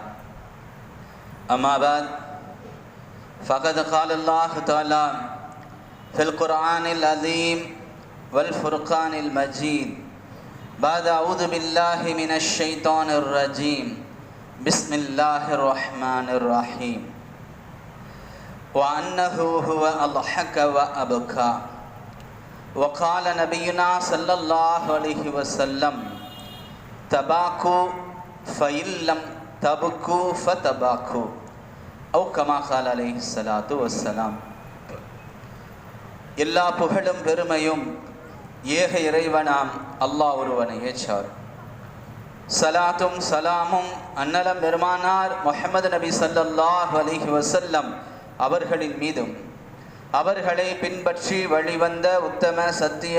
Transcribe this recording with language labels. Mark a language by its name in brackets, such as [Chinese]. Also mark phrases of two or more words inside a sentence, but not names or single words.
[Arabic] أما بعد، فقد قال الله تعالى في القرآن العظيم والفرقان المجيد بعد أعوذ بالله من الشيطان الرجيم بسم الله الرحمن الرحيم وأنه هو أضحك وأبكى. وقال نبينا صلى الله عليه وسلم تباكوا فإن لم تبكوا فتباكوا أو كما قال عليه الصلاة والسلام. [Tamil] எல்லா புகழும் பெருமையும் ஏக இறைவனாம் அல்லாஹ் ஒருவனையே சார். சலாத்தும் சலாமும் அன்னலம் பெருமானார் முஹம்மது நபி [Arabic] صلى الله عليه وسلم [Tamil] அவர்களின் மீதும் அவர்களை பின்பற்றி வழிவந்த உத்தம சத்திய